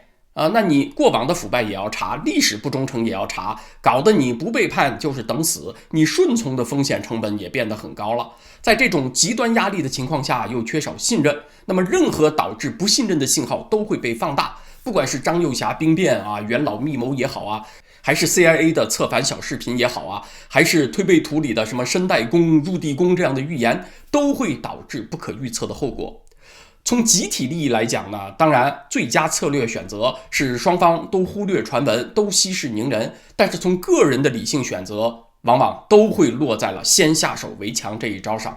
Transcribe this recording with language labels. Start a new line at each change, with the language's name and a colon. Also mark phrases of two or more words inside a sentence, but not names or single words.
Chinese: 那你過往的腐敗也要查，歷史不忠誠也要查，搞得你不背叛就是等死，你順從的風險成本也變得很高了。在這種極端壓力的情況下，又缺少信任，那麼任何導致不信任的信號都會被放大，不管是張幼俠兵變元老密謀也好還是 CIA 的策反小視頻也好還是推背圖裡的什麼申代公、入地公這樣的預言，都會導致不可預測的後果。從集體利益來講呢，當然最佳策略選擇是雙方都忽略傳聞，都息事寧人。但是從個人的理性選擇，往往都會落在了先下手為強這一招上。